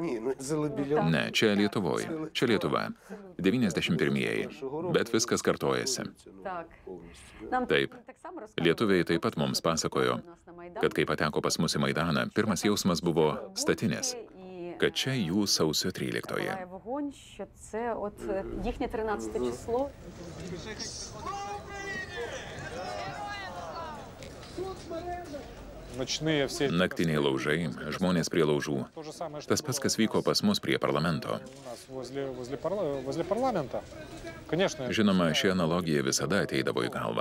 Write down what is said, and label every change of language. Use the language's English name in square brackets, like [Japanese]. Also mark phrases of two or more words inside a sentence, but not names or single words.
[Lithuanian] Ne, čia Lietuvoje. Čia Lietuva. 91-ieji. Bet viskas kartojasi. Taip. Lietuviai taip pat mums pasakojo, kad kai pateko pas mus į Maidaną, pirmas jausmas buvo statinės, kad čia jų sausio 13-oje. [Ukrainian] Вогонь, що це от їхнє 13 число. [Lithuanian] Naktiniai laužai, žmonės prie laužų. Tas pats, kas vyko pas mus prie parlamento. Žinoma, ši analogija visada ateidavo į galvą.